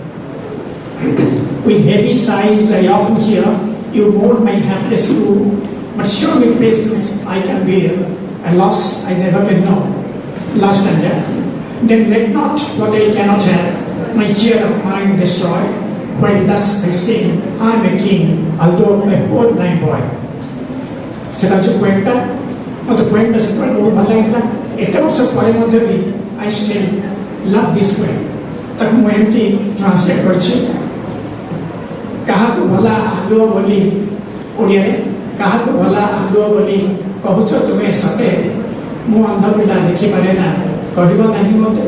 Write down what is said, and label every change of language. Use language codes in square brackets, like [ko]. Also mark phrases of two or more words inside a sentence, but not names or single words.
[en] With heavy sighs I often hear you mourn my hapless crew, but sure with patience I can bear a loss I never can know. Last and death. Then let not what I cannot have my cheer of mind destroy, while thus I sing, I am a king, although a poor blind boy. [or] ସେଟା ଯେଉଁ ପଏଣ୍ଟଟା, ମୋତେ ପଏଣ୍ଟଟା ସେତେବେଳେ ବହୁତ ଭଲ ଲାଗିଥିଲା. ଏତେ ବର୍ଷ ପରେ ମଧ୍ୟ ବି [en] I still love this point. [or] ତାକୁ ମୁଁ ଏମିତି ଟ୍ରାନ୍ସଲେଟ୍ କରିଛି. କାହାକୁ ଭଲା ଆଲୁଅ ବୋଲି, ଓଡ଼ିଆରେ କାହାକୁ ଭଲା ଆଲୁଅ ବୋଲି କହୁଛ ତୁମେ ସତେ, ମୁଁ ଅନ୍ଧ ପିଲା ଦେଖିପାରେ ନା, କରିବ ନାହିଁ ମୋତେ.